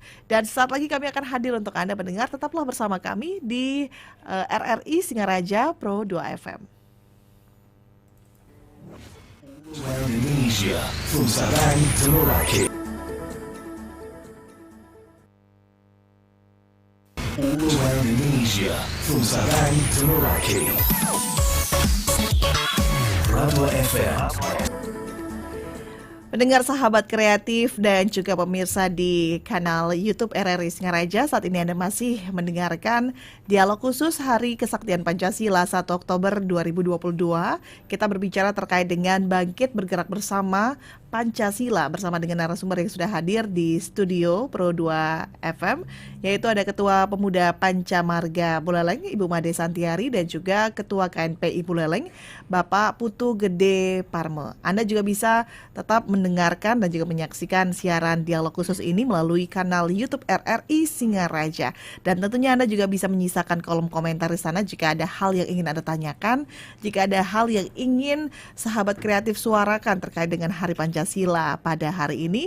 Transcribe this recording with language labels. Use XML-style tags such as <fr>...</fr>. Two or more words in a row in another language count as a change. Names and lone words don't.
<id>Dan saat lagi kami akan hadir untuk Anda pendengar, tetaplah bersama kami di RRI Singaraja Pro 2 FM. Indonesia,</id> <en>from Sabang to Merauke. All around Indonesia, from Sabang to Merauke. Pro 2 FM.</en> <id>Pendengar sahabat kreatif dan juga pemirsa di kanal YouTube RRI Singaraja, saat ini Anda masih mendengarkan dialog khusus Hari Kesaktian Pancasila 1 Oktober 2022. Kita berbicara terkait dengan bangkit bergerak bersama Pancasila bersama dengan narasumber yang sudah hadir di studio Pro 2 FM, yaitu ada Ketua Pemuda Pancamarga Buleleng Ibu Made Santiari dan juga Ketua KNPI Buleleng Bapak Putu Gede Parme. Anda juga bisa tetap mendengarkan dan juga menyaksikan siaran dialog khusus ini melalui kanal YouTube RRI Singaraja. Dan tentunya Anda juga bisa menyisakan kolom komentar di sana jika ada hal yang ingin Anda tanyakan, jika ada hal yang ingin sahabat kreatif suarakan terkait dengan Hari Pancasila pada hari ini.</id>